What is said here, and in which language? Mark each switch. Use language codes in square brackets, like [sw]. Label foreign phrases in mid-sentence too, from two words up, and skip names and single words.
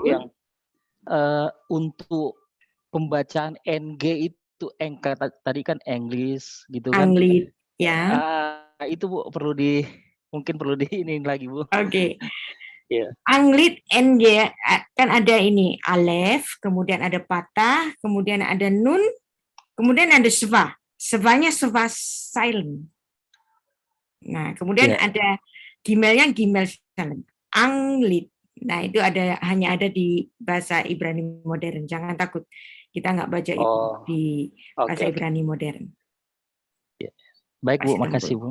[id] Bu, yang untuk pembacaan NG itu tadi kan English gitu kan? Anglit, ya. Itu Bu mungkin perlu ini lagi, Bu. Oke. Yeah. Anglit NG kan ada ini alef, kemudian ada patah, kemudian ada nun, kemudian ada shva. Shvanya shva silent. Nah, kemudian ada gimelnya gimel silent. Anglit. Nah, itu hanya ada di bahasa Ibrani modern. Jangan takut. Kita nggak baca itu di bahasa Ibrani modern. Yeah. Baik, Bu. Makasih, Bu.